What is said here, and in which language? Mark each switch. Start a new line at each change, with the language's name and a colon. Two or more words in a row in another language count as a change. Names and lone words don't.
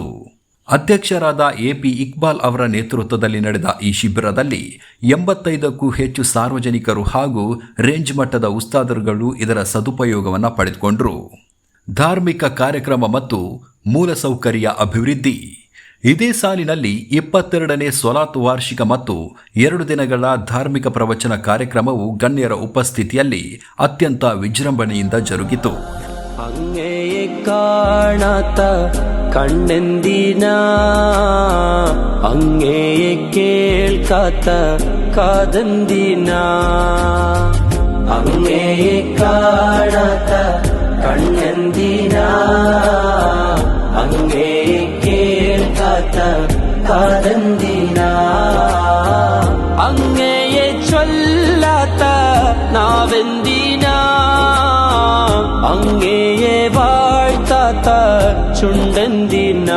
Kannada: ಅಧ್ಯಕ್ಷರಾದ ಎಪಿ ಇಕ್ಬಾಲ್ ಅವರ ನೇತೃತ್ವದಲ್ಲಿ ನಡೆದ ಈ ಶಿಬಿರದಲ್ಲಿ 85ಕ್ಕೂ ಹೆಚ್ಚು ಸಾರ್ವಜನಿಕರು ಹಾಗೂ ರೇಂಜ್ ಮಟ್ಟದ ಉಸ್ತಾದರುಗಳು ಇದರ ಸದುಪಯೋಗವನ್ನು ಪಡೆದುಕೊಂಡರು. ಧಾರ್ಮಿಕ ಕಾರ್ಯಕ್ರಮ ಮತ್ತು ಮೂಲಸೌಕರ್ಯ ಅಭಿವೃದ್ಧಿ. ಇದೇ ಸಾಲಿನಲ್ಲಿ 22ನೇ ಸ್ವಲಾತ್ ವಾರ್ಷಿಕ ಮತ್ತು 2 ದಿನಗಳ ಧಾರ್ಮಿಕ ಪ್ರವಚನ ಕಾರ್ಯಕ್ರಮವು ಗಣ್ಯರ ಉಪಸ್ಥಿತಿಯಲ್ಲಿ ಅತ್ಯಂತ ವಿಜೃಂಭಣೆಯಿಂದ ಜರುಗಿತು.
Malayalam: അങ്ങയെ കാണാത്ത കണ്ണെന്തിന, അങ്ങയെ കേൾക്കാത്ത കാതെന്തിന, അങ്ങയെ കാണാത്ത കണ്ണെന്തിന, അങ്ങയെ കേൾക്കാത്ത കാതെന്തിന, അങ്ങയെ ചൊല്ലാത്ത നാവെന്തിന, അങ്ങയെ വാഴ്ത്താത്ത ചുണ്ടെന്തിനാ.